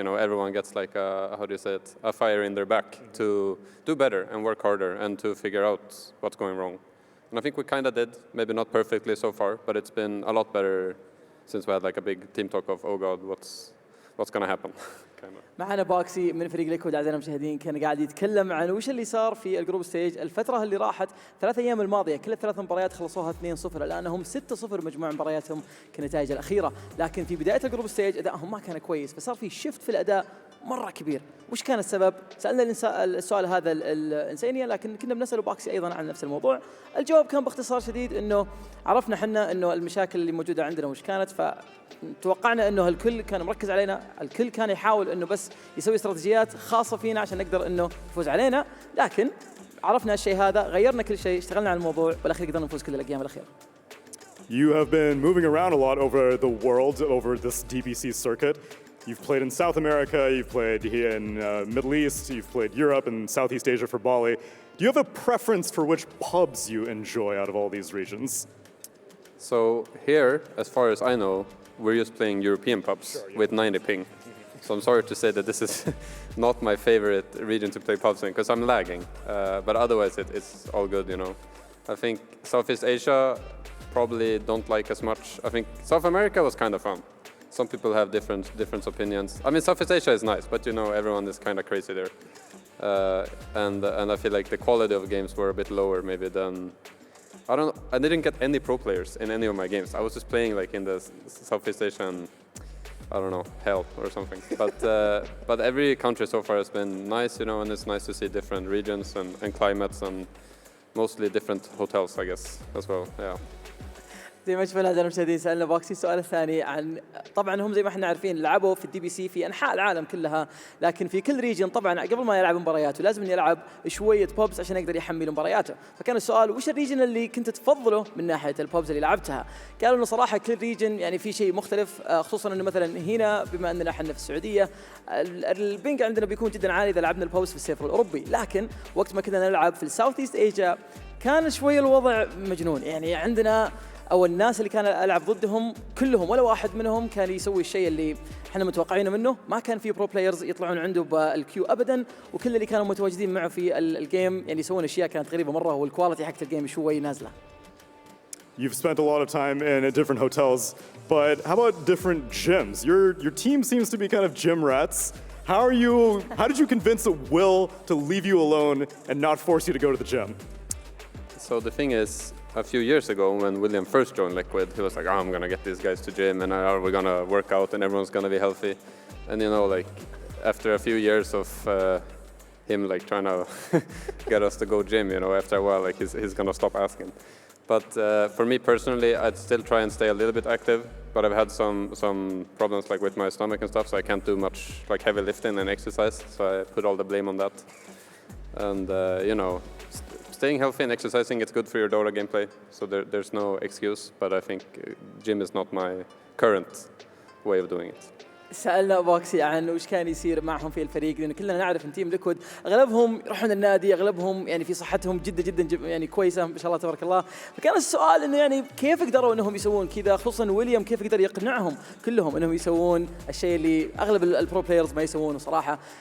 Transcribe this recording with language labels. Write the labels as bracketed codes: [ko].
[en] You know, everyone gets like how do you say it, a fire in their back to do better and work harder and to figure out what's going wrong. And I think we kind of did, maybe not perfectly so far, but it's been a lot better since we had like a big team talk of, oh God, what's going to happen. [ar] معنا باكسي من فريق ليكويد اعزائنا المشاهدين كان قاعد يتكلم عن وش اللي صار في الجروب ستيج الفتره اللي راحت 3 ايام الماضيه كل ال3 مباريات خلصوها 2-0 الان هم 6-0 مجموع مبارياتهم كنتائج الاخيره لكن في بدايه الجروب ستيج ادائهم ما كان كويس فصار في شيفت في الاداء مره كبير وش كان السبب سالنا السؤال هذا الانسانيه لكن كنا بنسال باكسي ايضا عن نفس الموضوع الجواب كان باختصار شديد انه عرفنا احنا انه المشاكل اللي موجوده عندنا وش كانت فتوقعنا انه الكل كان مركز علينا الكل كان يحاول انه بس يسوي استراتيجيات خاصه فينا عشان نقدر انه نفوز علينا لكن عرفنا الشيء هذا غيرنا كل شيء اشتغلنا على الموضوع بالاخير قدرنا نفوز كل الايام الاخيره. [en] You have been moving around a lot over the world, over this DBC circuit. You've played in South America, you've played here in Middle East, you've played Europe and Southeast Asia for Bali. Do you have a preference for which pubs you enjoy out of all these regions? So here, as far as I know, we're just playing European pubs with 90 ping. So I'm sorry to say that this is not my favorite region to play pubs in because I'm lagging. But otherwise, it's all good, you know. I think Southeast Asia probably don't like as much. I think South America was kind of fun. Some people have different opinions. I mean, Southeast Asia is nice, but you know, everyone is kind of crazy there. And I feel like the quality of games were a bit lower maybe than, I didn't get any pro players in any of my games. I was just playing like in the Southeast Asian, I don't know, hell or something. But every country so far has been nice, you know, and it's nice to see different regions and climates and mostly different hotels, I guess, as well. Yeah. [ar] زي ما شفنا اعزائي المشاهدين سالنا بوكسي السؤال الثاني عن طبعا هم زي ما احنا عارفين لعبوا في الدي بي سي في انحاء العالم كلها، لكن في كل ريجن طبعا قبل ما يلعب مبارياته لازم يلعب شويه بوبز عشان يقدر يحمل مبارياته، فكان السؤال وش الريجن اللي كنت تفضله من ناحيه البوبز اللي لعبتها؟ قالوا انه صراحه كل ريجن يعني في شيء مختلف، خصوصا انه مثلا هنا بما اننا احنا في السعوديه البينج عندنا بيكون جدا عالي اذا لعبنا البوبز في السيرفر الاوروبي، لكن وقت ما كنا نلعب في الساوث ايست ايجا كان شويه الوضع مجنون، يعني عندنا او الناس اللي كان العب ضدهم كلهم ولا واحد منهم كان يسوي الشيء اللي احنا متوقعينه منه، ما كان في برو بلايرز يطلعون عنده بالكيو ابدا، وكل اللي كانوا متواجدين معه في الجيم يعني يسوون اشياء كانت غريبه مره، والكواليتي حق الجيم شوي نازله. [en] You've spent a lot of time in different hotels, but how about different gyms? Your team seems to be kind of gym rats. How did you convince Will to leave you alone and not force you to go to the gym? So the thing is, a few years ago when William first joined Liquid, he was like, I'm gonna get these guys to gym and we're gonna work out and everyone's gonna be healthy. And you know, like after a few years of him like trying to get us to go gym, you know, after a while like he's gonna stop asking. But for me personally, I'd still try and stay a little bit active, but I've had some problems like with my stomach and stuff, so I can't do much like heavy lifting and exercise, so I put all the blame on that. And you know, staying healthy and exercising, it's good for your Dota gameplay, so there's no excuse, but I think gym is not my current way of doing it. [ar] سألنا بوكسي عن وش كان يصير معهم في الفريق، لأن كلنا نعرف ان تيم ليكويد اغلبهم يروحون النادي، اغلبهم يعني في صحتهم جدا يعني كويسه ما شاء الله تبارك الله، فكان السؤال انه يعني كيف قدروا انهم يسوون كذا، خصوصا ويليام كيف قدر يقنعهم كلهم انهم يسوون الشيء اللي اغلب البرو بلايرز ما يسوونه صراحه.